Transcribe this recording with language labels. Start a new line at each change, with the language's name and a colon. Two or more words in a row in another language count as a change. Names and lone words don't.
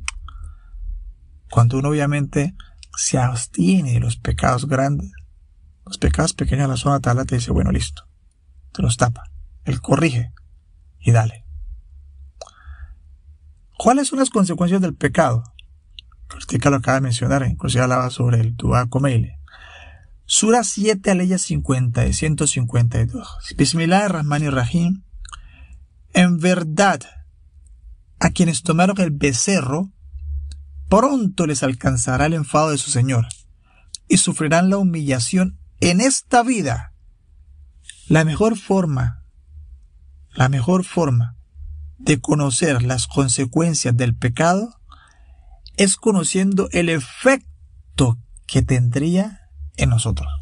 Spanish: Cuando uno obviamente se abstiene de los pecados grandes, los pecados pequeños, la zona tala te dice, bueno, listo, te los tapa, él corrige y dale. ¿Cuáles son las consecuencias del pecado? Usted lo acaba de mencionar, inclusive hablaba sobre el Dua Kumeili. Sura 7, aleya 50 y 152. Bismillahir-Rahmanir-Rahim. En verdad, a quienes tomaron el becerro, pronto les alcanzará el enfado de su Señor y sufrirán la humillación en esta vida. La mejor forma de conocer las consecuencias del pecado es conociendo el efecto que tendría en nosotros.